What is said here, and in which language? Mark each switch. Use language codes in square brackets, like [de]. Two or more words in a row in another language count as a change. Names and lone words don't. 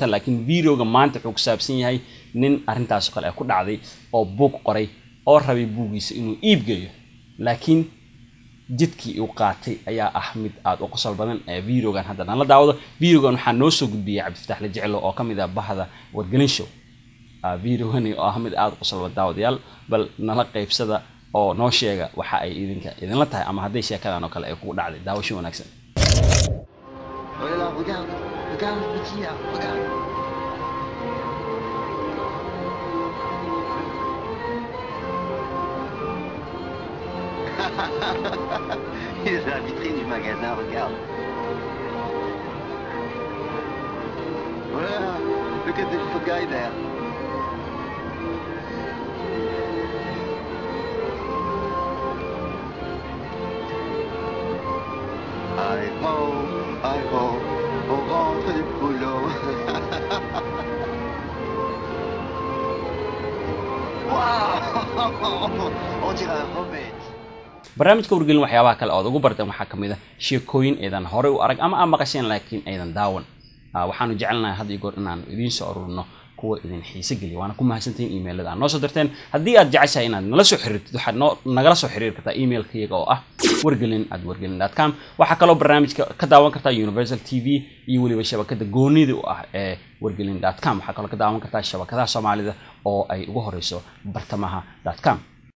[so] laakiin videoga maanta wuxuu ku saabsan yahay nin arintaas kale ku dhacday oo buug qoray oo rabay buugiisa inuu iibgeeyo laakiin jidkii uu qaatay ayaa ah mid aad u qosol badan ee videogan hadda nala daawado videogan waxaa noo soo gudbiyay Cabdifataax la jecelo oo kamid ah bahda wargelin show videogani oo ah mid aad u qosol badan daawadayaal bal nala qaybsada oo noo sheega waxa ay idinla tahay ama haday sheekadan oo kale ay kugu dhacday daawasho wanaagsan [fr] Voilà, regarde le petit là, regarde. Il est dans la vitrine du magasin, regarde. Voilà, [en] look at the little guy there. [fr] Hi ho, on rentre du boulot. Wow, on dirait un Robert. [so] barnaamijka wargelin waxyaabaha kale oo ugu bartaan waxa kamid ah sheekooyin eedan hore u arag ama maqasheen laakiin eedan daawan waxaanu jecelnahay had iyo goor inaan idin soo ururno kuwa idin xiiso geliyo waana ku mahadsantiin emailada aan noo soo dirteen haddii aad jeceshahay inaad nala soo xiriirtid waxaad nagala soo xiriiri kartaa emailkayga oo ah wargelin@wargelin.com waxa kaloo barnaamijka ka daawan kartaa Universal TV iyo waliba shabakada goonida u ah ee wargelin.com waxa kaloo ka daawan kartaa shabakadaha Soomaalida oo ay ugu horeyso bartamaha.com